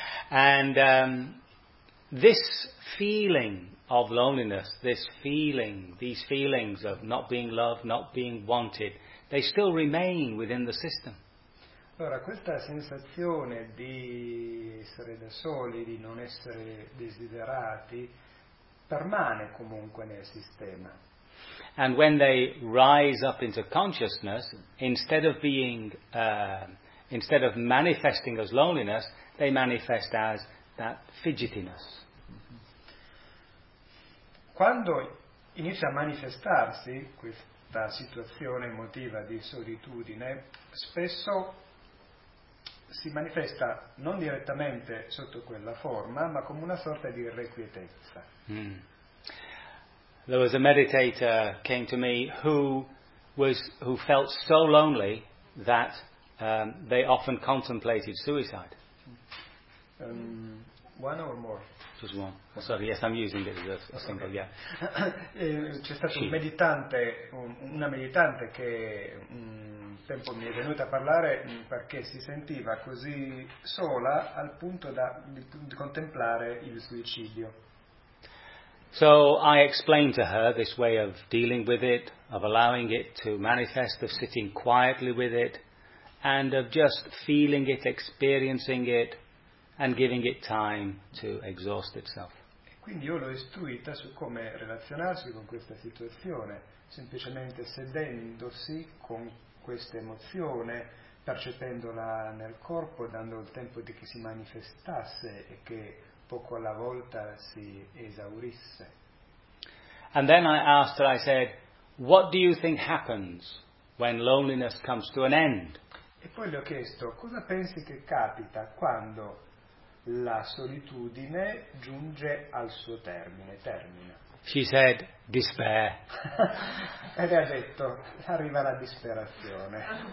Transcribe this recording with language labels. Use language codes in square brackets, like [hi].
[en] And this feeling of loneliness, these feelings of not being loved, not being wanted, they still remain within the system. [it] Allora, questa sensazione di essere da soli, di non essere desiderati, permane comunque nel sistema. [en] And when they rise up into consciousness, instead of being, instead of manifesting as loneliness, they manifest as that fidgetiness. [it] Quando inizia a manifestarsi questa situazione emotiva di solitudine, spesso si manifesta non direttamente sotto quella forma, ma come una sorta di irrequietezza. [en] There was a meditator came to me who felt so lonely that they often contemplated suicide. One or more? Just one. Oh, sorry, yes, I'm using it as a symbol, okay. Yeah. [it] C'è stato un meditante, una meditante che tempo mi è venuta a parlare perché si sentiva così sola al punto da di contemplare il suicidio. [en] So I explained to her this way of dealing with it, of allowing it to manifest, of sitting quietly with it, and of just feeling it, experiencing it, and giving it time to exhaust itself. [it] Quindi io l'ho istruita su come relazionarsi con questa situazione, semplicemente sedendosi con questa emozione, percependola nel corpo, dando il tempo di che si manifestasse e che poco alla volta si esaurisse. [en] And then I asked her, I said, what do you think happens when loneliness comes to an end? [it] E poi le ho chiesto, cosa pensi che capita quando la solitudine giunge al suo termine? [en] She said, despair. [it] E le ha detto, arriva la disperazione.